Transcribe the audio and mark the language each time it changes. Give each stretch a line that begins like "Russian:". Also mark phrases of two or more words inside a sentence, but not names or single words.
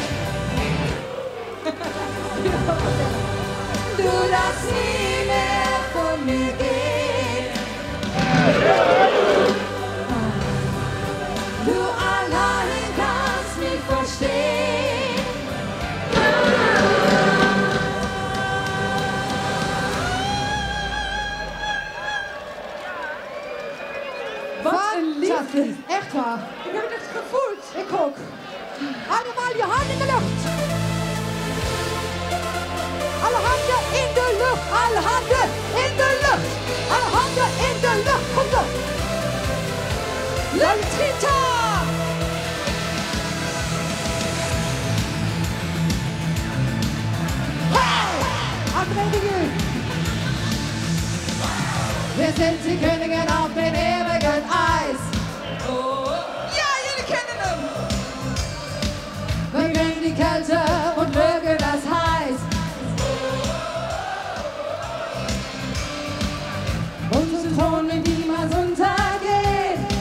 German: Du darfst nie mehr von mir gehen. Du allein kannst mich verstehen.
Dutch: Wat een liefde. Echt waar. Ik heb het echt gevoeld. Ik ook. Allemaal je handen in de lucht. Alle handen in de lucht. Alle handen in de lucht. Alle handen in de lucht. Komt op. Luchtgitaar. Hey! Aanbreken jullie.
German: Wir sind die Königin auf dem ewigen Eis.
Dutch: Ja, jullie kennen hem.
German: Wir mögen die Kälte und mögen das heiß. Unsere Throne niemals untergehen.